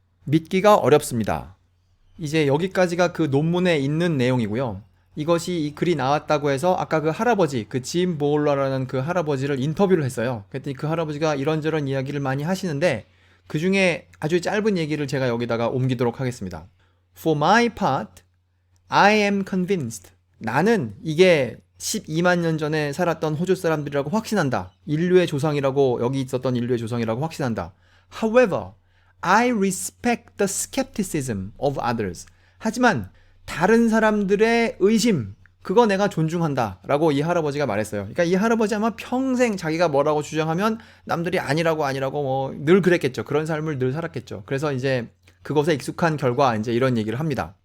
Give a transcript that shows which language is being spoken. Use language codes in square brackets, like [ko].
[ko] 믿기가 어렵습니다. 이제 여기까지가 그 논문에 있는 내용이고요. 이것이 이 글이 나왔다고 해서 아까 그 할아버지, 그 짐 보울러라는 그 할아버지를 인터뷰를 했어요. 그랬더니 그 할아버지가 이런저런 이야기를 많이 하시는데 그 중에 아주 짧은 얘기를 제가 여기다가 옮기도록 하겠습니다. [en] For my part, I am convinced. [ko] 나는 이게 12만 년 전에 살았던 호주 사람들이라고 확신한다. 인류의 조상이라고, 여기 있었던 인류의 조상이라고 확신한다. [en] However, I respect the skepticism of others. [ko] 하지만 다른 사람들의 의심, 그거 내가 존중한다 라고 이 할아버지가 말했어요. 그러니까 이 할아버지 아마 평생 자기가 뭐라고 주장하면 남들이 아니라고 뭐 늘 그랬겠죠. 그런 삶을 늘 살았겠죠. 그래서 이제 그것에 익숙한 결과 이제 이런 얘기를 합니다.